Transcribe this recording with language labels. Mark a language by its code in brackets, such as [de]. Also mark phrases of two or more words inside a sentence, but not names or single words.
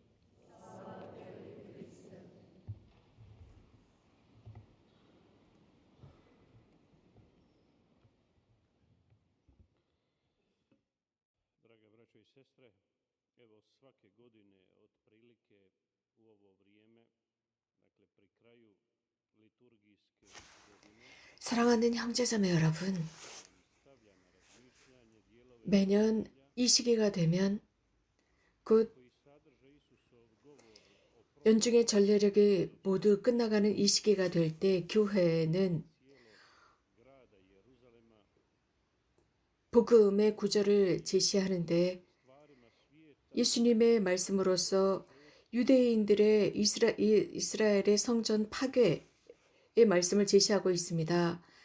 [hr] Drage braćo i sestre, evo svake godine otprilike u ovo vrijeme, dakle pri kraju liturgijske godine, [ko] 사랑하는 형제자매 여러분, 매년 이 시기가 되면 곧 연중의 전례력이 모두 끝나가는 이 시기가 될 때 교회는 복음의 구절을 제시하는데 예수님의 말씀으로서 유대인들의 이스라엘의 성전 파괴의 말씀을 제시하고 있습니다.